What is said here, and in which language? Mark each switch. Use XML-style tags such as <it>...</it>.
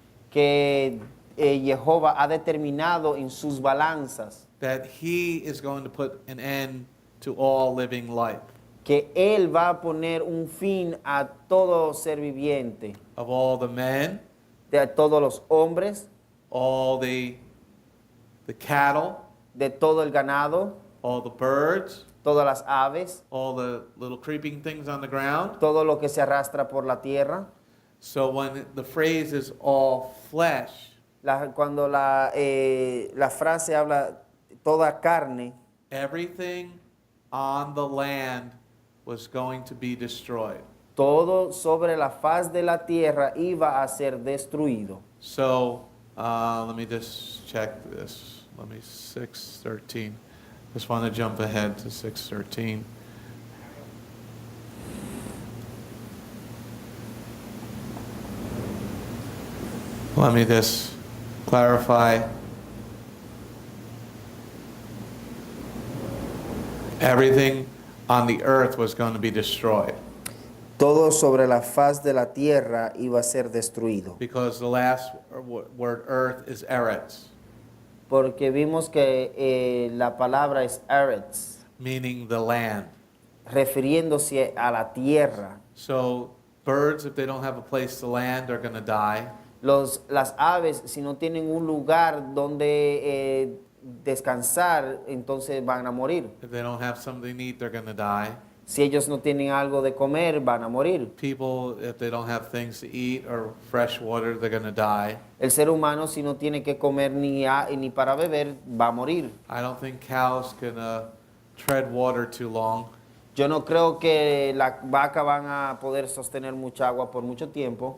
<es>Que Jehová ha determinado en sus balanzas</es> <en>that he is going to put an end to all living life,</en> <es>que Él va a poner un fin a todo ser viviente,</es> <en>of all the men,</en> <es>de todos los hombres,</es> <en>all the cattle,</en> <es>de todo el ganado,</es> <en>all the birds,</en> <es>todas las aves,</es> <en>all the little creeping things on the ground.</en> <es>todo lo que se arrastra por la tierra.</es> <en>So when the phrase is all flesh,</en> <es>Cuando la frase habla toda carne,</es> <en>everything on the land was going to be destroyed.</en> <es>todo sobre la faz de la tierra iba a ser destruido.</es> <en>So let me just check this. 6:13. Just want to jump ahead to 6:13. Let me just clarify. Everything on the earth was going to be destroyed.</en> <es>Todo sobre la faz de la tierra iba a ser destruido.</es> <en>Because the last word earth is eretz,</en> <es>Porque vimos que la palabra es eretz,</es> <en>meaning the land.</en> <es>refiriéndose a la tierra.</es> <en>So birds, if they don't have a place to land, are going to die.</en> <es>Las aves, si no tienen un lugar donde descansar, entonces van a morir.</es> <en>If they don't have something to eat, they're going to die.</en> <es>Si ellos no tienen algo de comer, van a morir.</es> <en>People, if they don't have things to eat or fresh water, they're going to die.</en> <es>El ser humano, si no tiene que comer ni para beber, va a morir.</es> <en>I don't think cows can tread water too long.</en> <es>Yo no creo que la vaca van a poder sostener mucha agua por mucho tiempo.</es>